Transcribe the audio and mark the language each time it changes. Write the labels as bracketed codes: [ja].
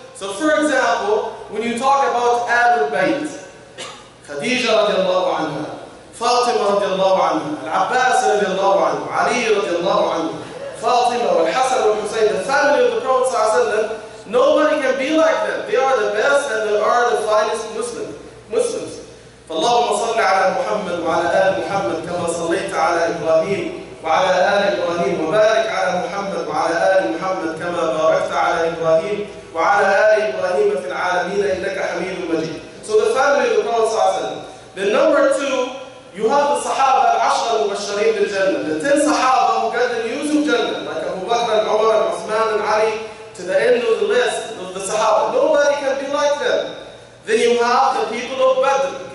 [en] So for example, when you talk about Ahlul Bayt, Khadija radiallahu anha, Fatima radiallahu anha, Al-Abbas radiallahu anhu, Ali radiallahu anhu, Fatima, Al-Hasan, Al-Hussein, the family of the Prophet sallallahu, nobody can be like them. They are the best and they are the finest Muslims. [ar] فاللهم صل على محمد وعلى آل محمد كما صليت على إبراهيم وعلى آل إبراهيم وبارك على محمد وعلى آل محمد كما باركت على إبراهيم وعلى آل إبراهيم في العالمين إنك حميد مجيد. [en] So the family of the Prophet ﷺ. Then number two, you have the Sahaba al-Ashra al-Mubashirin bil-Jannah. The 10 Sahaba who got the news of Jannah, like Abu Bakr and Umar and Uthman and Ali, to the end of the list of the Sahaba. Nobody can be like them. Then you have the people of Badr.